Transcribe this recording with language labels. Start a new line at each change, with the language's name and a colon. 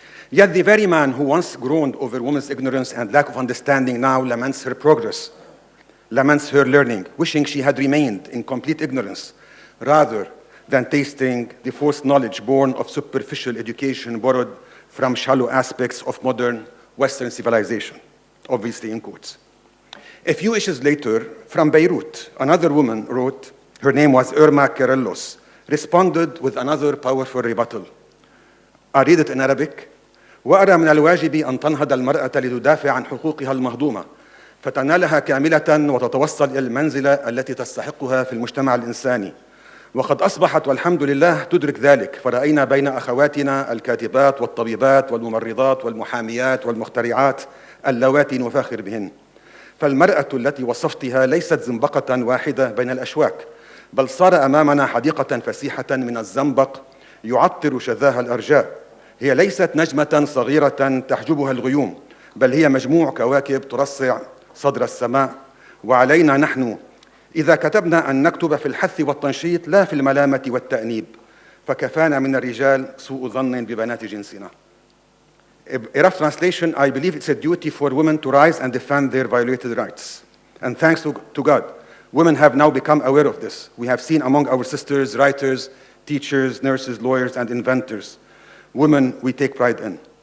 English: Yet the very man who once groaned over women's ignorance and lack of understanding now laments her progress, laments her learning, wishing she had remained in complete ignorance, rather than tasting the false knowledge born of superficial education borrowed from shallow aspects of modern Western civilization, obviously in quotes." A few issues later, from Beirut, another woman wrote, her name was Irma Kerellos, responded with another powerful rebuttal. I read it in Arabic.
Arabic: وأرى من الواجب أن تنهض المرأة لتدافع عن حقوقها المهضومة فتنالها كاملة وتتوصل إلى المنزلة التي تستحقها في المجتمع الإنساني. وقد أصبحت والحمد لله تدرك ذلك، فرأينا بين أخواتنا الكاتبات والطبيبات والممرضات والمحاميات والمخترعات اللواتي نفاخر بهن. فالمرأة التي وصفتها ليست زنبقة واحدة بين الأشواك، بل صار أمامنا حديقة فسيحة من الزنبق يعطر شذاها الأرجاء. هي ليست نجمة صغيرة تحجبها الغيوم، بل هي مجموع كواكب ترصع صدر السماء. وعلينا نحن إذا كتبنا أن نكتب في الحث والتنشيط لا في الملامة والتأنيب، فكفانا من الرجال سوء ظن ببنات جنسنا.
English: A rough translation, I believe it's a duty for women to rise and defend their violated rights. And thanks to God, women have now become aware of this. We have seen among our sisters, writers, teachers, nurses, lawyers, and inventors, women we take pride in.